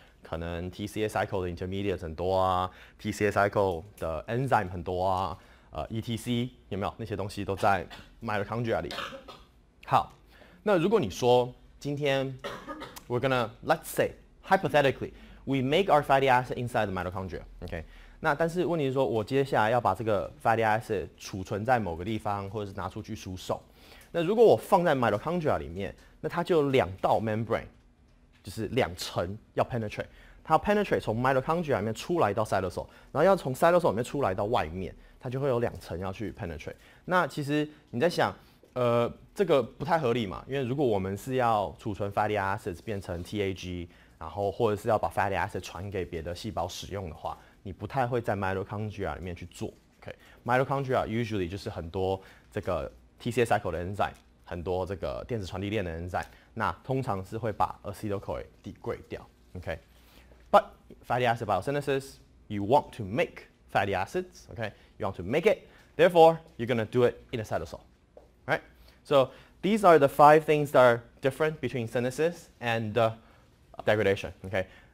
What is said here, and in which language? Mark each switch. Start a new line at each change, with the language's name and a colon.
Chinese: 可能 TCA cycle 的 intermediates 很多啊 ，TCA cycle 的 enzyme 很多啊，ETC 有没有？那些东西都在 mitochondria 里。好，那如果你说今天
English: we're gonna let's say hypothetically we make our fatty acid inside the mitochondria, okay？
Chinese: 那但是问题是说我接下来要把这个 fatty acid 储存在某个地方，或者是拿出去输送。那如果我放在 mitochondria 里面，那它就有2道 membrane， 就是2层要 penetrate， 它要 penetrate 从 mitochondria 里面出来到 cytosol， 然后要从 cytosol 里面出来到外面，它就会有2层要去 penetrate。那其实你在想，这个不太合理嘛？因为如果我们是要储存 fatty acids 变成 TAG， 然后或者是要把 fatty acid 传给别的细胞使用的话，你不太会在 mitochondria 里面去做。 OK，mitochondria usually 就是很多这个 TCA cycle 的 enzyme， 很多这个电子传递链的 enzyme， 那通常是会把 acetyl-CoA degrade 掉。
English: OK， but fatty acid biosynthesis, you want to make fatty acids. Okay, you want to make it. Therefore, you're gonna do it in a cytosol. Right? So these are the 5 things that are different between synthesis and degradation. Okay.